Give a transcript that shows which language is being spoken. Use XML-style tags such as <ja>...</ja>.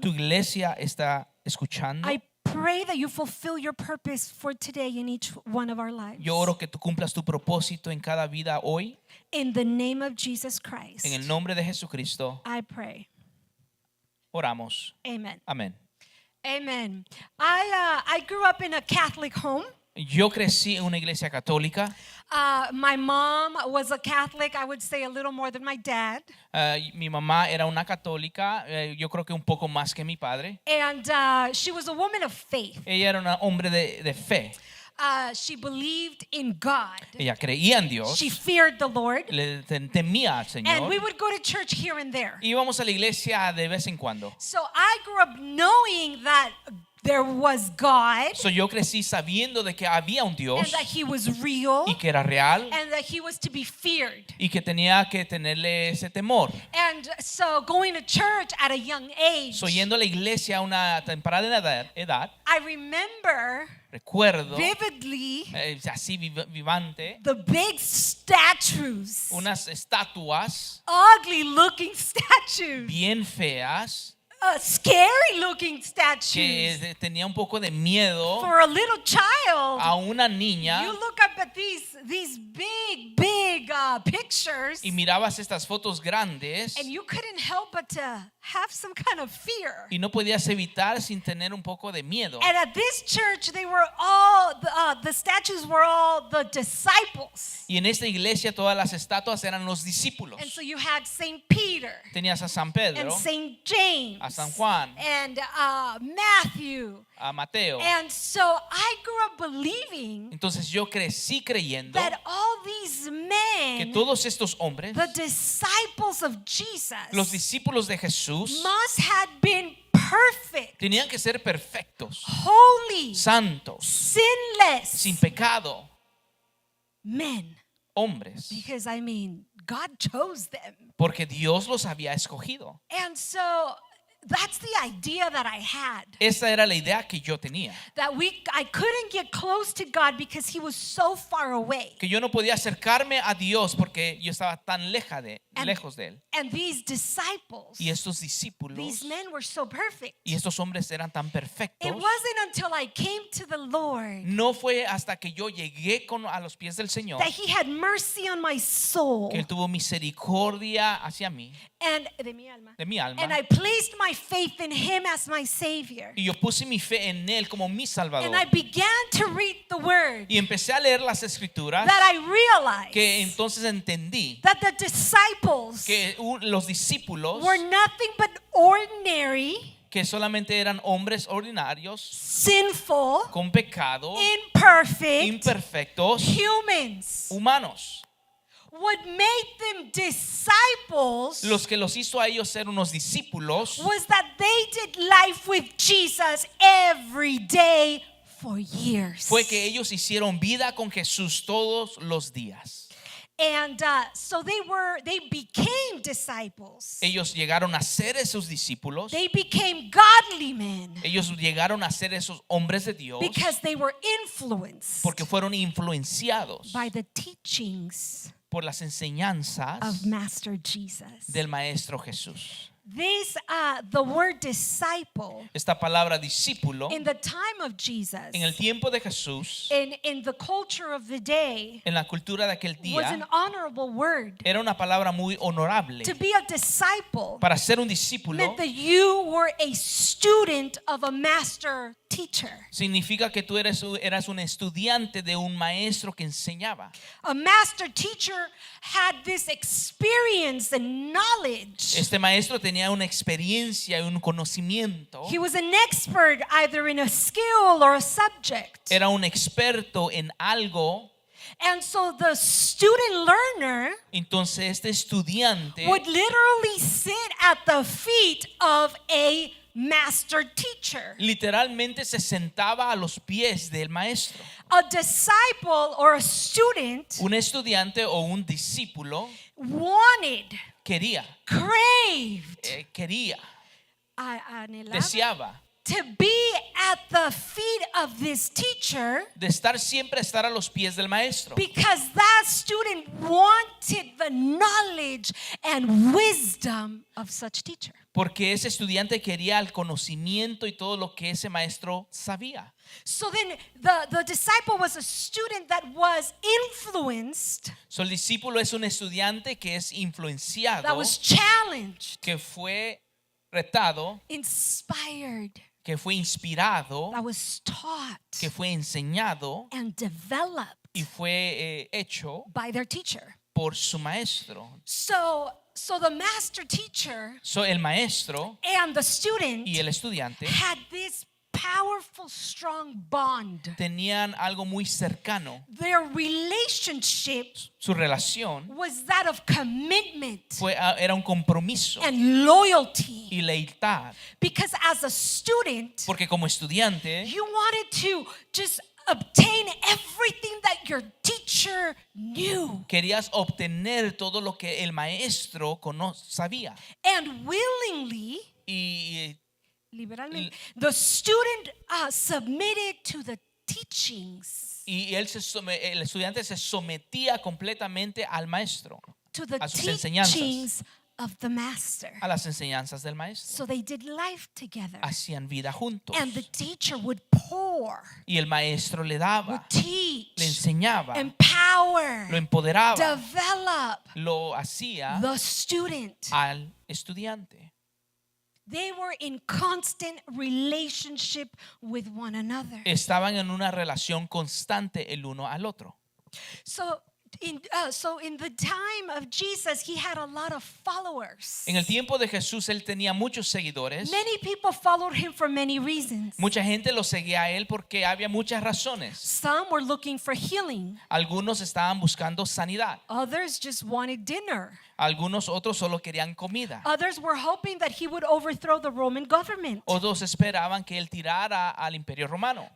<es>Tu iglesia está escuchando.</es> <en>I pray that you fulfill your purpose for today in each one of our lives.</en> <es>Yo oro que tú cumplas tu propósito en cada vida hoy.</es> <en>In the name of Jesus Christ,</en> <es>En el nombre de Jesucristo,</es> <en>I pray.</en> <es>oramos.</es> <en>Amen.</en> <es>Amén.</es> <en>Amen. I grew up in a Catholic home.</en> <es>Yo crecí en una iglesia católica.</es> <en>My mom was a Catholic, I would say a little more than my dad.</en> <es>Mi mamá era una católica, yo creo que un poco más que mi padre.</es> <en>And she was a woman of faith.</en> <es>Ella era una hombre de fe.</es> <en>She believed in God.</en> <es>Ella creía en Dios.</es> <en>She feared the Lord.</en> <es>Le temía al</es> <en>And we</en> <es>Señor.</es> <en>would go to church here and there.</en> <es>Íbamos a la iglesia de vez en cuando.</es> <en>So I grew up knowing that there was God</en> <es>So yo crecí sabiendo de que había un</es> <en>and</en> <es>Dios</es> <en>that He was real</en> <es>y que era real</es> <en>and that He was to be feared.</en> <es>y que tenía que tenerle ese temor.</es> <en>And so going to church at a young age,</en> <es>So yendo a la iglesia a una temprana edad,</es> <en>I remember</en> <es>recuerdo</es> <en>vividly</en> <es>así vivante</es> <en>the big statues,</en> <es>unas estatuas</es> <en>ugly looking statues,</en> <es>bien feas</es> <en>scary looking statues.</en> <es>que tenía un poco de miedo</es> <en>For a little child,</en> <es>a una niña</es> <en>you look up at these big pictures</en> <es>y mirabas estas fotos grandes</es> <en>and you couldn't help but to have some kind of fear.</en> <es>y no podías evitar sin tener un poco de miedo.</es> <en>And at this church, they were all the statues were all the disciples.</en> <es>Y en esta iglesia todas las estatuas eran los discípulos.</es> <en>And so you had Saint Peter</en> <es>Tenías a San</es> <en>and</en> <es>Pedro,</es> <en>Saint James</en> <es>a San Juan,</es> <en>and Matthew.</en> <es>a Mateo.</es> <en>And so I grew up believing</en> <es>Entonces yo crecí creyendo</es> <en>that all these</en> <es>que</es> <en>men,</en> <es>todos estos hombres,</es> <en>the disciples of Jesus,</en> <es>los discípulos de Jesús,</es> <en>must have been perfect,</en> <es>tenían que ser perfectos,</es> <en>holy,</en> <es>santos,</es> <en>sinless</en> <es>sin pecado,</es> <en>men.</en> <es>hombres,</es> <en>Because I mean, God chose them.</en> <es>porque Dios los había escogido.</es> <en>And so that's the idea that I had.</en> <es>Esa era la idea que yo tenía,</es> <en>That I couldn't get close to God because He was so far away.</en> <es>que yo no podía acercarme a Dios porque yo estaba tan lejos de él.</es> <en>And these disciples,</en> <es>Y estos discípulos</es> <en>these men were so perfect.</en> <es>y estos hombres eran tan perfectos.</es> <en>It wasn't until I came to the Lord</en> <es>No fue hasta que yo llegué a los pies del Señor</es> <en>that He had mercy on my soul</en> <es>que él tuvo misericordia hacia mí, and de mi alma. de mi alma.</es> <en>And I placed my faith in Him as my Savior.</en> <es>Y yo puse mi fe en él como mi Salvador.</es> <en>And I began to read the Word.</en> <es>Y empecé a leer las escrituras,</es> <en>That I realized</en> <es>que entonces entendí</es> <en>that the disciples</en> <es>que los discípulos</es> <en>were nothing but ordinary</en> <es>que solamente eran hombres ordinarios,</es> <en>sinful,</en> <es>con pecado,</es> <en>imperfect</en> <es>imperfectos,</es> <en>humans.</en> <es>humanos.</es> <en>What made them disciples</en> <es>Los que los hizo a ellos ser unos discípulos</es> <en>was that they did life with Jesus every day for years.</en> <es>fue que ellos hicieron vida con Jesús todos los días.</es> <en>And so they became disciples.</en> <es>Ellos llegaron a ser esos discípulos.</es> <en>They became godly men</en> <es>Ellos llegaron a ser esos hombres de Dios</es> <en>because they were influenced</en> <es>porque fueron influenciados</es> <en>by the teachings</en> <es>por las enseñanzas</es> <en>of Master Jesus.</en> <es>del Maestro Jesús.</es> <en>This, the word disciple,</en> <es>Esta palabra discípulo</es> <en>in the time of Jesus,</en> <es>en el tiempo de Jesús,</es> <en>in the culture of the day,</en> <es>en la cultura de aquel</es> <en>was an</en> <es>día,</es> <en>honorable word.</en> <es>era una palabra muy honorable.</es> <en>To be a disciple</en> <es>Para ser un discípulo</es> <en>meant that you were a student of a master teacher.</en> <es>significa que tú eras un estudiante de un maestro que enseñaba.</es> <en>A master teacher had this experience and knowledge.</en> <es>Este maestro tenía una experiencia y un conocimiento.</es> <en>He was an expert either in a skill or a subject.</en> <es>Era un experto en algo.</es> <en>And so the student learner</en> <es>Entonces este estudiante</es> <en>would literally sit at the feet of a master teacher.</en> <es>literalmente se sentaba a los pies del maestro.</es> <en>A disciple or a student</en> <es>Un estudiante o un discípulo</es> <en>wanted,</en> <es>quería,</es> <en>craved, anhelaba,</en> <es>deseaba</es> <en>to be at the feet of this teacher</en> <es>de estar a los pies del maestro.</es> <en>because that student wanted the knowledge and wisdom of such teacher.</en> <es>Porque ese estudiante quería el conocimiento y todo lo que ese maestro sabía.</es> <en>So then the disciple was a student that was influenced,</en> <es>So, el discípulo es un estudiante que es influenciado,</es> <en>that was challenged,</en> <es>que fue retado,</es> <en>inspired,</en> <es>que fue inspirado,</es> <en>that was taught</en> <es>que fue enseñado</es> <en>and developed</en> <es>y fue hecho</es> <en>by their teacher.</en> <es>por su maestro.</es> <en>So the master teacher</en> <es>So, el maestro</es> <en>and the student</en> <es>y el estudiante</es> <en>had this powerful, strong bond.</en> <es>tenían algo muy cercano.</es> <en>Their relationship</en> <es>Su relación</es> <en>was that of commitment</en> <es>era un compromiso</es> <en>and loyalty.</en> <es>y lealtad.</es> <en>Because as a student,</en> <es>Porque como estudiante</es> <en>you wanted to just obtain everything that your teacher knew.</en> <es>querías obtener todo lo que el maestro sabía.</es> <en>And willingly,</en> <es>Y</es> <en>liberalmente, the student submitted to the teachings,</en> <es>el estudiante se sometía completamente al maestro,</es> <en>to the</en> <es>a sus enseñanzas,</es> <en>teachings of the master.</en> <es>a las enseñanzas del maestro.</es> <en>So they did life together.</en> <es>Hacían vida juntos.</es> <en>And the teacher would pour,</en> <es>Y el maestro le</es> <en>would</en> <es>daba,</es> <en>teach,</en> <es>le enseñaba,</es> <en>empower,</en> <es>lo empoderaba,</es> <en>develop</en> <es>lo hacía</es> <en>the student.</en> <es>al estudiante.</es> <en>They were in constant relationship with one another.</en> <es>Estaban en una relación constante el uno al otro.</es> <en>So in the time of Jesus, he had a lot of followers.</en> <es>En el tiempo de Jesús él tenía muchos seguidores.</es> <en>Many people followed him for many reasons.</en> <es>Mucha gente lo seguía a él porque había muchas razones.</es> <en>Some were looking for healing.</en> <es>Algunos estaban buscando sanidad.</es> <en>Others just wanted dinner.</en> <es>Algunos otros solo querían comida.</es> <en>Others were hoping that he would overthrow the Roman government.</en> <es>Otros esperaban que él tirara al imperio romano.</es>